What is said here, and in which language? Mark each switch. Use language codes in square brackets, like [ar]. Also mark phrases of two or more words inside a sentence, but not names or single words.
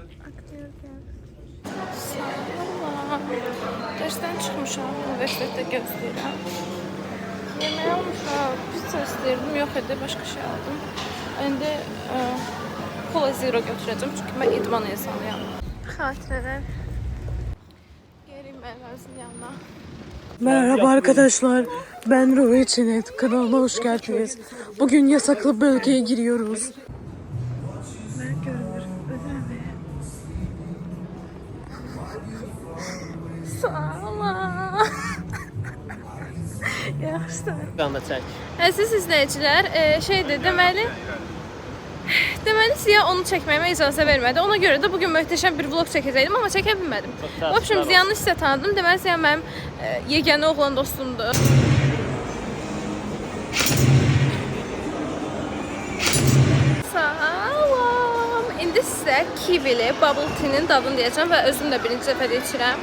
[az] Aktyor gəl. Salam! Dərsdən çıxmışam, universitetdə gözləyirəm. Yemək almışam, pizza istəyirdim, yox idi, başqa şey aldım. İndi Cola Zero götürəcəm, çünki mən idman insanıyam. Xatirələr. Yerim əllərimizin yanına. [tr] Merhaba arkadaşlar, ben Ruhi Çenet, kanalıma hoş geldiniz. Bugün yasaklı bölgeye giriyoruz. [az] Salam. Yaxşı. Qanda çək. Əziz izləyicilər, şeydir, deməli Ziya onu çəkməyimə icazə vermədi. Ona görə də bugün möhtəşəm bir vlog çəkəcəkdim, amma çəkə bilmədim. [ru] В общем, [az] Ziyanı sizə tanıdım. Deməli, Ziya mənim yeganə oğlan dostumdur. Salam. İndi sizə kivili [en] bubble tea- [az] nin dadını deyəcəm və özüm də birinci dəfə içirəm.